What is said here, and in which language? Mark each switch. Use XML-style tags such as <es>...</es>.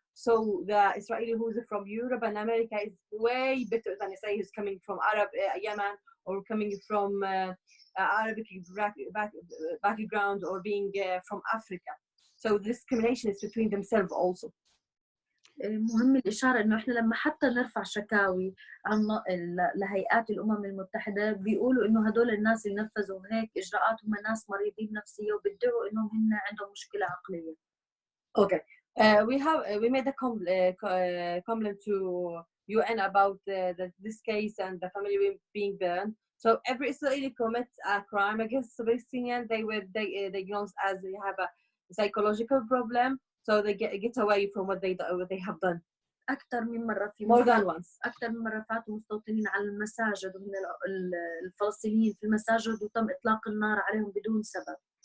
<en>So the Israeli who's from Europe and America is way better than Israeli who's coming from Arab Yemen, or coming from Arabic background, or being from Africa. So discrimination is between themselves also.</en> <ar>مهم الإشارة إنه إحنا لما حتى نرفع شكاوي عن لهيئات الأمم المتحدة بيقولوا إنه هدول الناس اللي نفذوا هيك إجراءات هم ناس مريضين نفسية وبيدعوا إنهم هن عندهم مشكلة عقلية.</ar> <en>Okay, we made a complaint to UN about this case and the family being burned. So every Israeli commits a crime against the Palestinian, they diagnosed as they have a psychological problem. So they get away from what they have done.</en> <ar>أكثر من مرة</ar> <en>more than once.</en> <ar>أكثر من مرة فاتوا مستوطنين على المساجد ومن الفلسطينيين في المساجد وتم إطلاق النار عليهم بدون سبب.</ar>